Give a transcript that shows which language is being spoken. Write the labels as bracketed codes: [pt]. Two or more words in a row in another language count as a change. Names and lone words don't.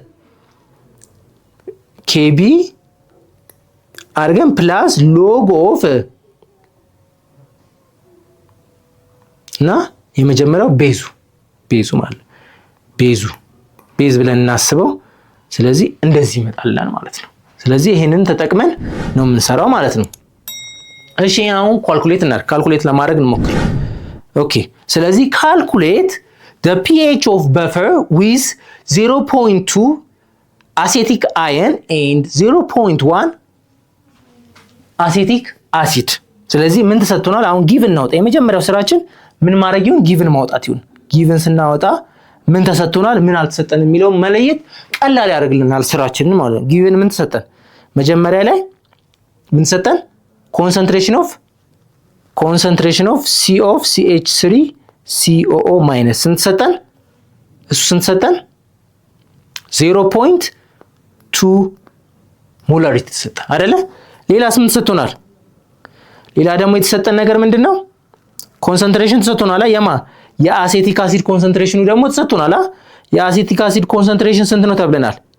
[am] KB አድርገን [en] plus log of [am] እና የመጀመሪያው ቤዙ ማለት ቤዝ ብለን እናስበው ስለዚህ እንደዚህ ይመጣልናል ማለት ነው ስለዚህ ይሄንን ተጠቅመን ነው የምንሰራው ማለት ነው እሺ አሁን ካልኩሌት ለማድረግ እንሞክር ኦኬ ስለዚህ [en] calculate the pH of buffer with 0.2 acetic ion and 0.1 acetic acid [am] ስለዚህ ምን ተሰጥቶናል አሁን ጊቭን እናውጣ የመጀመሪያው ስራችን ምን ማድረግ ይሁን ጊቭን ማውጣት ይሁን ጊቭን ስናወጣ ምን ተሰጥቶናል ምን አልተሰጠንም የሚለው መለየት ቀላል ያደርግልናል ስራችንን ማለት ነው ጊቭን ምን ተሰጠን መጀመሪያ ላይ ምን ተሰጠን concentration [en] of C of CH3 COO minus [am] ስንት ተሰጠን እሱ ስንት ተሰጠን 0.2 ሞላሪቲ ተሰጠን አይደለ ሌላ ስንት ተሰጥቶናል ሌላ ደግሞ የተሰጠን ነገር ምንድነው ኮንሰንትሬሽን ተሰጥቶናል የአሴቲክ አሲድ ኮንሰንትሬሽኑ ደግሞ ተሰጥቶናል የአሴቲክ አሲድ ኮንሰንትሬሽን ስንት ነው ተብለናል